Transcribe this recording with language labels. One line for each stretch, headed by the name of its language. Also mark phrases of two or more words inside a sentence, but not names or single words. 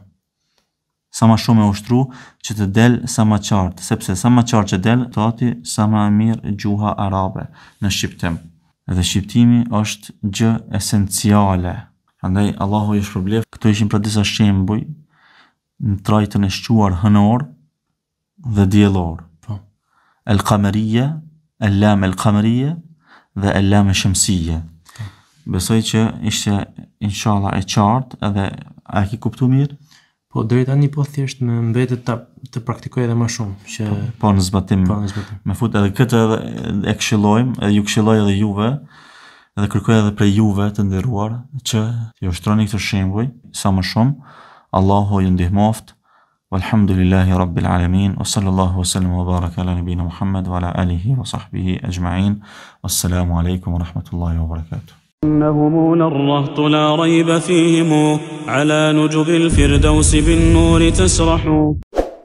Albanian: Sa më shumë me ushtru që të del sa më qartë, sepse sa më qartë që del, thati sa më mirë gjuha arabe në shqiptim. Edhe shqiptimi është gjë esenciale. Prandaj Allahu ju shpërbleft. Këto ishin pra disa shembuj në trajtën e shquar hënor dhe diellor. Po.
Arabic: القمرية، اللام القمرية dhe اللام الشمسية.
Albanian: Besoj që ishte inshallah e qartë edhe a ke kuptu mirë? Po deri tani po thjesht më mbetet të praktikoj edhe më shumë që Po në zbatim. po në zbatim. Me fut edhe këtë edhe e këshillojmë, edhe ju këshilloj edhe juve, edhe kërkoj edhe prej juve të nderuar që ju ushtroni këtë shembuj sa më shumë. Allahu ju ndihmoft.
Arabic: والحمد لله رب العالمين. وصلى الله وسلم وبارك على نبينا محمد وعلى آله وصحبه أجمعين. والسلام عليكم ورحمة الله وبركاته. إنهم نرهط لا ريب فيهم على نجب الفردوس بالنور تسرح